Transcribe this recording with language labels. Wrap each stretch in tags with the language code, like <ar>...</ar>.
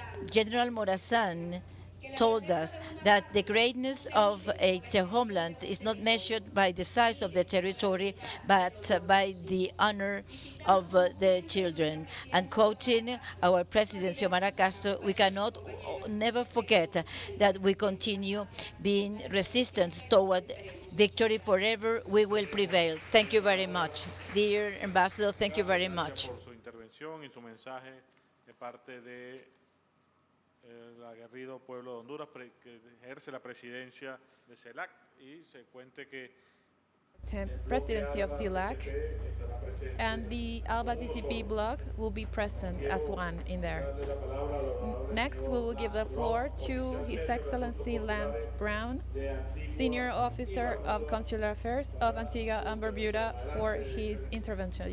<en>General Morazan told us that the greatness of a homeland is not measured by the size of the territory, but by the honor of the children. And quoting our President Xiomara Castro, we cannot never forget that we continue being resistant toward victory forever. We will prevail. Thank you very much. Dear Ambassador, thank you very much.</en> <es>Por su intervención y su mensaje de parte de el aguerrido pueblo de Honduras que ejerce la presidencia de CELAC y se cuente que</es> <en>presidency of CELAC and the ALBA-TCP bloc will be present as one in there. Next, we will give the floor to His Excellency Lance Brown, Senior Officer of Consular Affairs of Antigua and Barbuda, for his intervention.</en>